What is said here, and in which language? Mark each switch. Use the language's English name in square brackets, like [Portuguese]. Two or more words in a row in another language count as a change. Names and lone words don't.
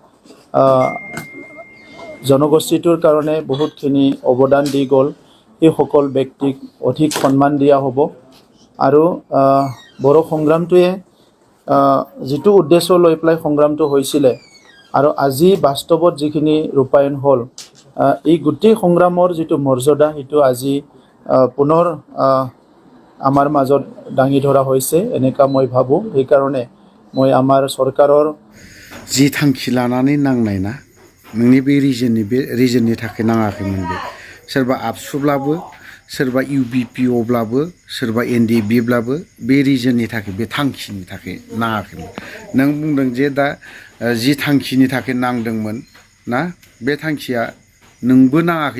[Assamese] জনগোষ্ঠীটোৰ কাৰণে বহুতখিনি অৱদান দি গ'ল এই সকল ব্যক্তিক অধিক সন্মান দিয়া হ'ব আৰু বড়ো সংগ্ৰামটোৱে যিটো উদ্দেশ্য লৈ পেলাই সংগ্ৰামটো হৈছিলে আৰু আজি বাস্তৱত যিখিনি ৰূপায়ণ হ'ল এই গোটেই সংগ্ৰামৰ যিটো মৰ্যাদা সেইটো আজি পুনৰ আমাৰ মাজত দাঙি ধৰা হৈছে এনেকা মই ভাবো এই কাৰণে মই আমাৰ চৰকাৰৰ [Bodo] जि थांखि लानानै नांनाय ना नोंनि बे रिजननि थाखाय नाङाखैमोन बे सोरबा आबसुब्लाबो सोरबा इउबिपिअब्लाबो सोरबा एनडिएफबिब्लाबो बे रिजननि थाखाय बे थांखिनि थाखाय नाङाखैमोन नों बुंदों जे दा जि थांखिनि थाखाय नांदोंमोन ना बे थांखिया नोंबो नाङाखै